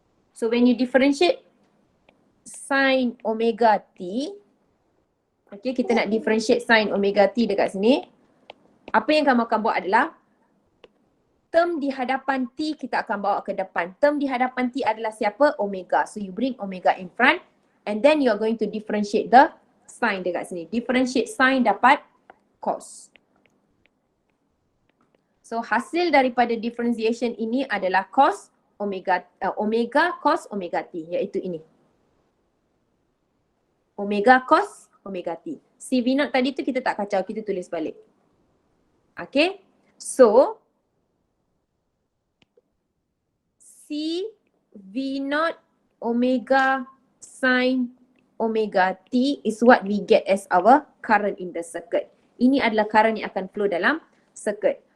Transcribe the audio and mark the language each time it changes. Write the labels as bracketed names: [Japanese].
[English] So when you differentiate sin omega T, okay, [Malay] kita nak differentiate sin omega T dekat sini. Apa yang kamu akan buat adalah term di hadapan T kita akan bawa ke depan. Term di hadapan T adalah siapa? Omega. [English] So you bring omega in front and then you are going to differentiate the sin [Malay] dekat sini. Differentiate sin dapat cos. So hasil daripada differentiation ini adalah cos omega, omega cos omega T, iaitu ini. Omega cos omega T. C V0 tadi tu kita tak kacau, kita tulis balik. Okay. [English] So C V0 omega sin omega T is what we get as our current in the circuit. [Malay] Ini adalah current yang akan flow dalam circuit.